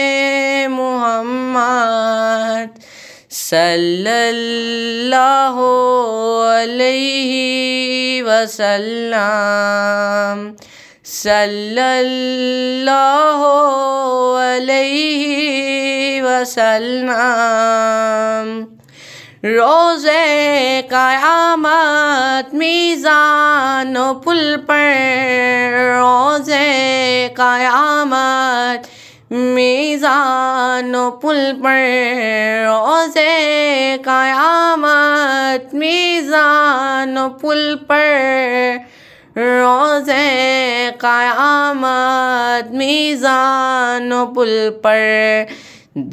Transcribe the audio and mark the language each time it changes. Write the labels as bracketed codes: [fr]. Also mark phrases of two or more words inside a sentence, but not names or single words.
[ar] محمد، صلی اللہ علیہ وسلم، صلی اللہ علیہ وسلم۔ [ur] روز قیامت میزان و پل پر، روز قیامت میزان و پل پر، روز قیامت میزان و پل پر، روز قیامت میزان و پل پر